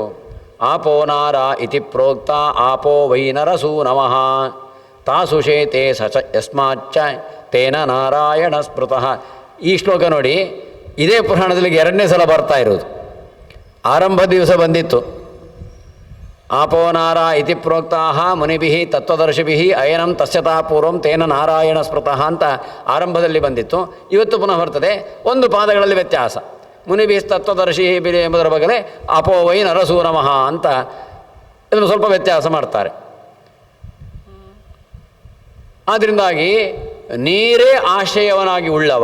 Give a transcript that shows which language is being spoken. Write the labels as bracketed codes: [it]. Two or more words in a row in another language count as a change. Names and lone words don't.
[sa] ಆಪೋ ನಾರ ಇತಿ ಪ್ರೋಕ್ತ ಆಪೋ ವೈನರಸೂ ನಮಃ ತಾಸುಷೇತೆ ಸಚ ಯಸ್ಮಾಚ್ಚ ತೇನ ನಾರಾಯಣ ಸ್ಮೃತಃ. [kn] ಈ ಶ್ಲೋಕ ನೋಡಿ, ಇದೇ ಪುರಾಣದಲ್ಲಿ 2ನೇ ಸಲ ಬರ್ತಾ ಇರೋದು. ಆರಂಭ ದಿವಸ ಬಂದಿತ್ತು, [sa] ಆಪೋ ನಾರ ಇತಿ ಪ್ರೋಕ್ತಾ ಮುನಿಭಿ ತತ್ವದರ್ಶಿಭಿ ಅಯನಂ ತಸ್ಯತಾ ಪೂರ್ವಂ ತೇನ ನಾರಾಯಣ ಸ್ಮೃತಃ [kn] ಅಂತ ಆರಂಭದಲ್ಲಿ ಬಂದಿತ್ತು. ಇವತ್ತು ಪುನಃ ಬರ್ತದೆ, ಒಂದು ಪಾದಗಳಲ್ಲಿ ವ್ಯತ್ಯಾಸ. [sa] ಮುನಿಭಿ ತತ್ವದರ್ಶಿ ಬಿಲಿ [kn] ಎಂಬುದರ ಬಗಲೆ [sa] ಅಪೋ ವೈ ನರಸೂ ನಮಃ [kn] ಅಂತ ಇದನ್ನು ಸ್ವಲ್ಪ ವ್ಯತ್ಯಾಸ ಮಾಡ್ತಾರೆ. ಆದ್ದರಿಂದಾಗಿ ನೀರೇ ಆಶ್ರಯವನಾಗಿ ಉಳ್ಳವ.